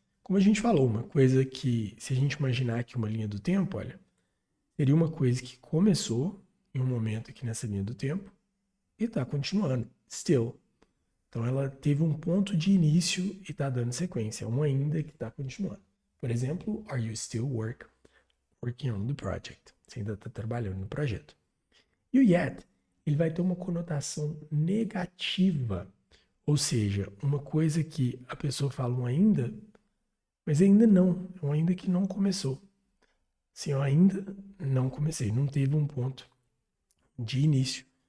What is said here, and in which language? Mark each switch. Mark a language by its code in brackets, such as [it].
[pt] Como a gente falou, uma coisa que, se a gente imaginar aqui uma linha do tempo, olha, seria uma coisa que começou em um momento aqui nessa linha do tempo e está continuando. Still. Então ela teve um ponto de início e está dando sequência, um ainda que está continuando. Por exemplo, [en] are you still working on the project? [pt] Você ainda está trabalhando no projeto. E o yet, ele vai ter uma conotação negativa, ou seja, uma coisa que a pessoa fala um ainda, mas ainda não, é um ainda que não começou. Sim, eu ainda não comecei, não teve um ponto de início.